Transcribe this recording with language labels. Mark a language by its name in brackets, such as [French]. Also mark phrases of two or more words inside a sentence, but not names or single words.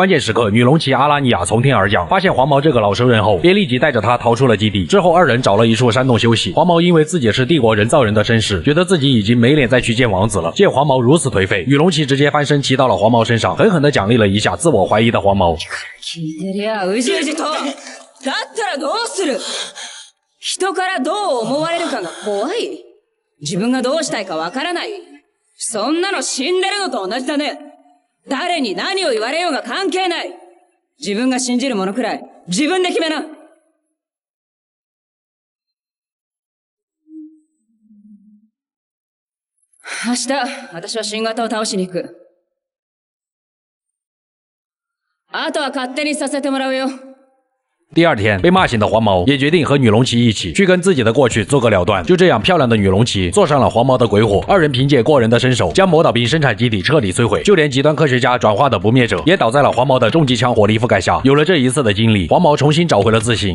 [Chinese] 关键时刻，女龙骑阿拉尼亚从天而降，发现黄毛这个老熟人后，便立即带着他逃出了基地。之后二人找了一处山洞休息。黄毛因为自己是帝国人造人的身世，觉得自己已经没脸再去见王子了。见黄毛如此颓废，女龙骑直接翻身骑到了黄毛身上，狠狠地奖励了一下自我怀疑的黄毛。 [Japanese] 聞いてりゃうじうじと。だったらどうする？人からどう思われるかが怖い？自分がどうしたいかわからない？そんなの死んでるのと同じだね。誰に何を言われようが関係ない。自分が信じるものくらい自分で決めな。明日、私は新型を倒しに行く。あとは勝手にさせてもらうよ。 [Chinese] 第二天，被骂醒的黄毛也决定和女龙骑一起去跟自己的过去做个了断。就这样，漂亮的女龙骑坐上了黄毛的鬼火，二人凭借过人的身手，将魔导兵生产基地彻底摧毁，就连极端科学家转化的不灭者也倒在了黄毛的重机枪火力覆盖下。有了这一次的经历，黄毛重新找回了自信。